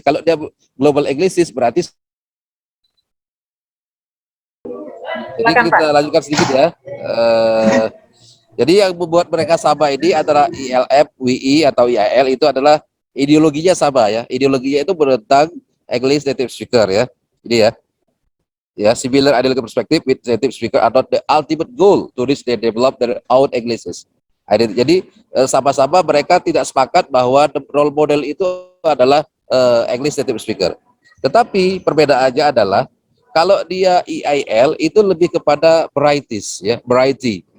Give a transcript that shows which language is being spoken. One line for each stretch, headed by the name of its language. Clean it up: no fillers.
Indonesian: Kalau dia global English berarti jadi Silakan Pak. kita lanjutkan sedikit ya. Jadi yang membuat mereka sama ini antara ELF, WE atau EIL itu adalah ideologinya sama ya. Ideologinya itu tentang English native speaker ya. Jadi ya
English: similar ideological perspective with native speaker are not the ultimate goal to reach they develop their own Englishes.
Indonesian: Jadi sama-sama mereka tidak sepakat bahwa role model itu adalah English native speaker. Tetapi perbedaannya adalah kalau dia EIL itu lebih kepada varieties ya, variety.